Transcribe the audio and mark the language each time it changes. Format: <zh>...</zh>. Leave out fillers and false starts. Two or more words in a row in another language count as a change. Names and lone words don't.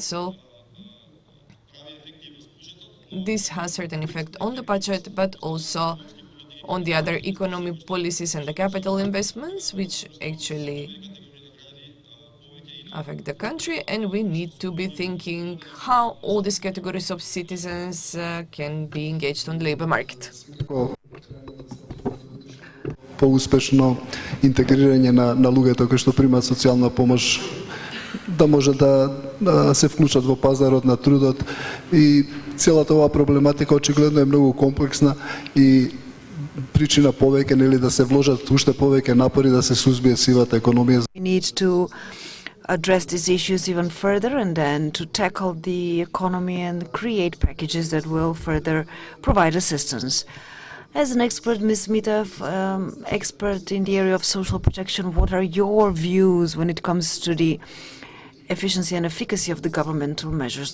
<en>So this has certain effect on the budget, but also on the other economic policies and the capital investments, which actually affect the country. And we need to be thinking how all these categories of citizens can be engaged on the labor market.</en> <mk>По-успешно интегрирање на луѓето кои што примаат социјална помош, да може да се вклучат во пазарот на трудот, и целата оваа проблематика очигледно е многу комплексна и причина повеќе, нели, да се вложат уште повеќе напори да се сузбие сивата економија.</mk> <en>We need to address these issues even further and then to tackle the economy and create packages that will further provide assistance. As an expert, Ms. Mita, expert in the area of social protection, what are your views when it comes to the efficiency and efficacy of the governmental measures?</en>